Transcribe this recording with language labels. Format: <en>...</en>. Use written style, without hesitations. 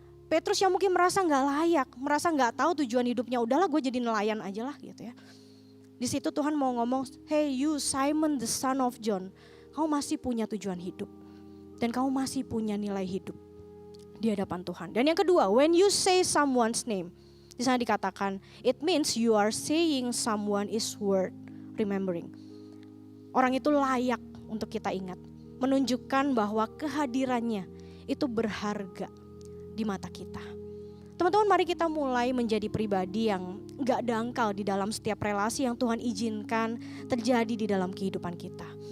<id>Petrus yang mungkin merasa gak layak, merasa gak tahu tujuan hidupnya, udahlah gue jadi nelayan aja lah gitu ya. Di situ Tuhan mau ngomong,</id> <en>hey you Simon the son of John,</en> <id>kamu masih punya tujuan hidup. Dan kamu masih punya nilai hidup di hadapan Tuhan. Dan yang kedua,</id> <en>when you say someone's name,</en> <id>di sana dikatakan,</id> <en>it means you are saying someone is worth remembering.</en> <id>Orang itu layak untuk kita ingat. Menunjukkan bahwa kehadirannya itu berharga di mata kita. Teman-teman, mari kita mulai menjadi pribadi yang gak dangkal di dalam setiap relasi yang Tuhan izinkan terjadi di dalam kehidupan kita.</id>